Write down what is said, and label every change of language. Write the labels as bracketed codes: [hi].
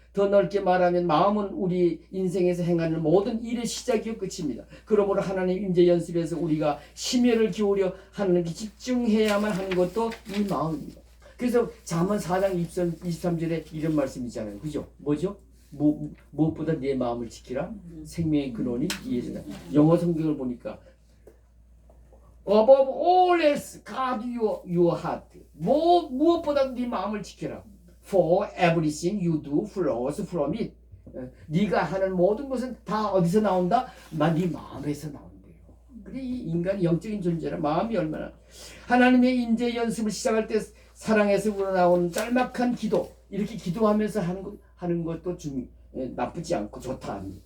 [ko] 더 넓게 말하면 마음은 우리 인생에서 행하는 모든 일의 시작이요 끝입니다. 그러므로 하나님 임재 연습에서 우리가 심혈을 기울여 하나님께 집중해야만 하는 것도 이 마음입니다. 그래서 잠언 4장 23절에 이런 말씀이 있잖아요. 그죠? 뭐죠? 무엇보다 내 마음을 지키라. 생명의 근원이 이에서다. 영어 성경을 보니까 [en] above all else guard your heart. [ko] 무엇보다 네 마음을 지켜라. [en] For everything you do flows from it. [ko] 네가 하는 모든 것은 다 어디서 나온다? 네 마음에서 나온대요. 그래 이 인간이 영적인 존재라 마음이 얼마나 하나님의 인재 연습을 시작할 때 사랑에서 우러나오는 짤막한 기도 이렇게 기도하면서 하는 것도 나쁘지 않고 좋다.